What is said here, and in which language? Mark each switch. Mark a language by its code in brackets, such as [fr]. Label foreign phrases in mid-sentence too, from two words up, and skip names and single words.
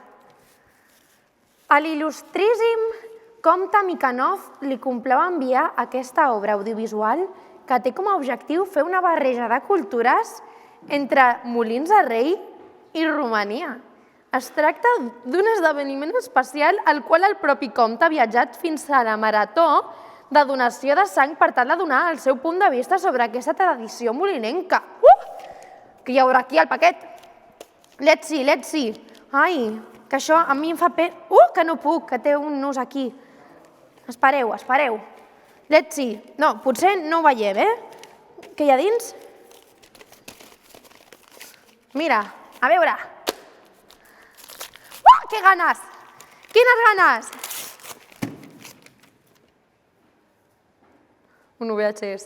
[ca] A l'il·lustríssim comte Mikanov li complau enviar aquesta obra audiovisual que té com a objectiu fer una barreja de cultures entre Molins de Rei i Romania. Es tracta d'un esdeveniment especial al qual el propi comte ha viatjat fins a la marató de donació de sang per tal de donar el seu punt de vista sobre aquesta tradició molinenca. Que hi haurà aquí al paquet. [en] Let's see. [ca] Ai, que això a mi em fa pena. Que no puc, que té un nus aquí. Espereu. [en] Let's see. [ca] No, potser no ho veiem, Què hi ha dins? Mira, a veure. Que ganes! Quines ganes! Un VHS.